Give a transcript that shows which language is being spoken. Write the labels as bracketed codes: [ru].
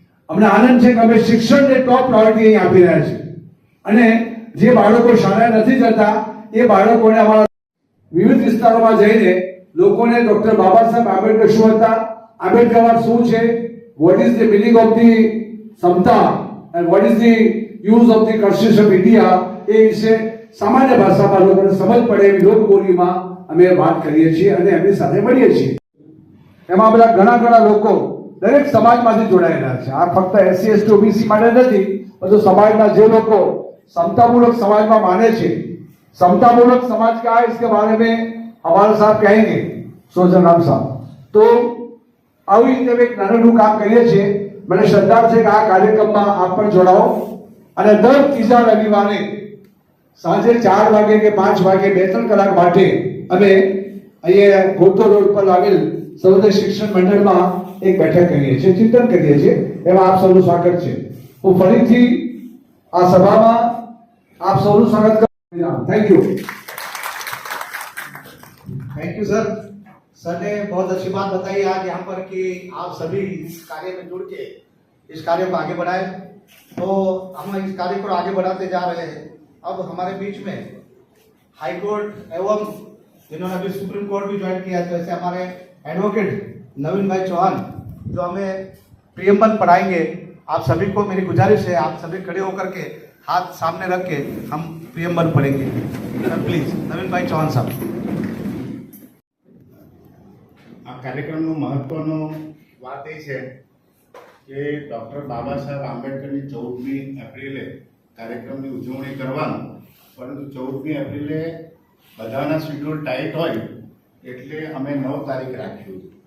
[gu] અમને આનંદ છે કે અમે શિક્ષણને ટોપ પ્રાયોરિટી અહીં આપી રહ્યા છીએ અને જે બાળકો શાળાએ નથી જતા એ બાળકોને અમારા વિવિધ વિસ્તારોમાં જઈને લોકોને ડોક્ટર બાબા સાહેબ આંબેડકર શું હતા, આંબેડકરવાદ શું છે, [en] what is the meaning of the સમતા and what is the use of the constitution of India, [gu] એ વિશે સામાન્ય ભાષામાં લોકોને સમજ પડે એવી લોકબોલીમાં અમે વાત કરીએ છીએ અને એમની સાથે મળીએ છીએ. એમાં બધા ઘણા લોકો દરેક સમાજમાંથી જોડાયેલા છે. આ ફક્ત એસસી એસટી ઓબીસી માટે નથી, પરંતુ સમાજના જે લોકો [hi] समतामूलक समाज में [gu] माने छे. [hi] समतामूलक समाज क्या है इसके बारे में हमारे साहब कहेंगे, सोजन राम साहब. [gu] तो આવી રીતે એક નાનું કામ કરીએ છીએ. મને શ્રદ્ધા છે કે આ કાર્યક્રમમાં આપ પણ જોડાઓ અને દર ત્રીજા રવિવારે સાંજે 4 વાગે કે 5 વાગે 2-3 કલાક માટે અમે અહીંયા ગોતો રોડ પર આવેલ સૌદય શિક્ષણ મંડળમાં એક બેઠક કરીએ છીએ, ચિંતન કરીએ છીએ. એમાં આપ સૌનું સ્વાગત છે. હું ફરીથી આ સભામાં [hi] आप सबको स्वागत करते हैं. [en] Thank you. Thank you sir. [hi] Sir ने बहुत अच्छी बात बताई आज यहाँ पर कि आप सभी इस कार्य में जुड़ के इस कार्य को आगे बढ़ाए. तो हम इस कार्य को आगे बढ़ाते जा रहे हैं. अब हमारे बीच में हाई कोर्ट एवं जिन्होंने अभी सुप्रीम कोर्ट भी ज्वाइन किया है, जैसे हमारे एडवोकेट नवीन भाई चौहान जो हमें प्रियम्बल पढ़ाएंगे. आप सभी को मेरी गुजारिश है, आप सभी खड़े होकर के हाथ सामने रख के हम प्रियम्बल पढ़ेंगे. प्लीज नवीन भाई चौहान साहब. [gu] આ કાર્યક્રમનું મહત્વનું વાત એ છે કે ડૉક્ટર બાબા સાહેબ આંબેડકરની 14મી એપ્રિલે કાર્યક્રમની ઉજવણી કરવાનું, પરંતુ 14મી એપ્રિલે બધાના શેડ્યુલ ટાઈટ હોય એટલે અમે 9 તારીખ રાખ્યું.